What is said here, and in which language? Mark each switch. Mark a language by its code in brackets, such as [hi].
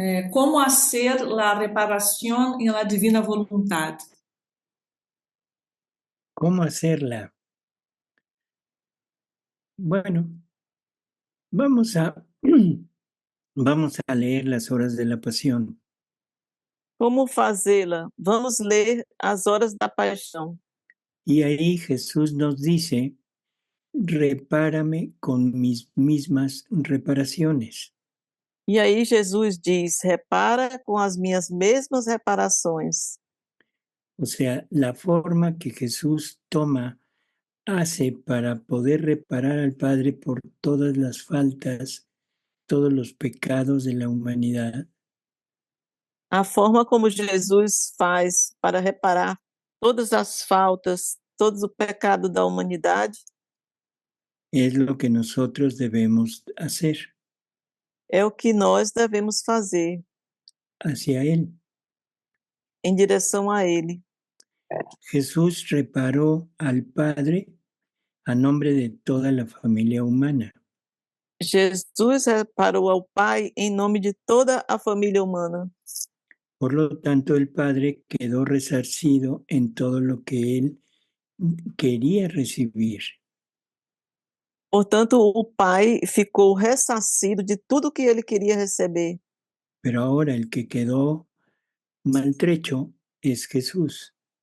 [es] Como hacer la reparación en la divina voluntad? ¿Cómo hacerla? Bueno, vamos a leer las horas de la pasión. [pt] Como fazê-la? Vamos ler as horas da paixão. [es] Y ahí Jesús nos dice repárame con mis mismas reparaciones. [pt] E aí Jesus diz: repara com as minhas mesmas reparações. [es] O sea, la forma que Jesús hace para poder reparar al Padre por todas las faltas, todos los pecados de la humanidad, [pt] A forma como Jesus faz para reparar todas as faltas, todo o pecado da humanidade, [es] es lo que nosotros debemos hacer [pt] é o que nós devemos fazer [es] hacia Él. [pt] em direção a Ele. [es] Jesús reparó al Padre a nombre de toda la familia humana. [pt] Jesus reparou ao Pai em nome de toda a família humana. [es] Por lo tanto, el Padre quedó resarcido en todo lo que Él quería recibir. [pt] Portanto, o Pai ficou ressarcido de tudo que ele queria receber. [es] Pero ahora el que quedó maltrecho es Jesús.